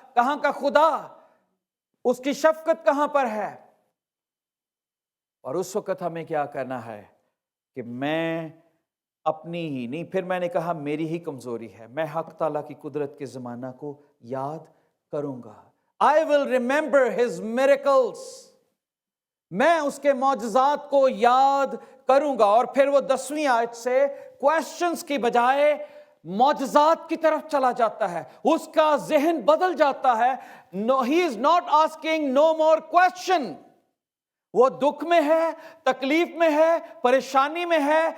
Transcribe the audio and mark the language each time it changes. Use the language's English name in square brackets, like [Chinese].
[Urdu] کہاں کا خدا؟ اس کی شفقت کہاں پر ہے؟ اور اس وقت ہمیں کیا کرنا ہے کہ میں اپنی ہی نہیں, پھر میں نے کہا میری ہی کمزوری ہے. میں حق تعالیٰ کی قدرت کے زمانہ کو یاد کروں گا. [English] I will remember his miracles. [Urdu] میں اس کے معجزات کو یاد کروں گا. اور پھر وہ 10ویں آیت سے کویسچنز کی بجائے معجزات کی طرف چلا جاتا ہے. اس کا ذہن بدل جاتا ہے. [English] No, he is not asking no more question. [Urdu] وہ دکھ میں ہے, تکلیف میں ہے, پریشانی میں ہے.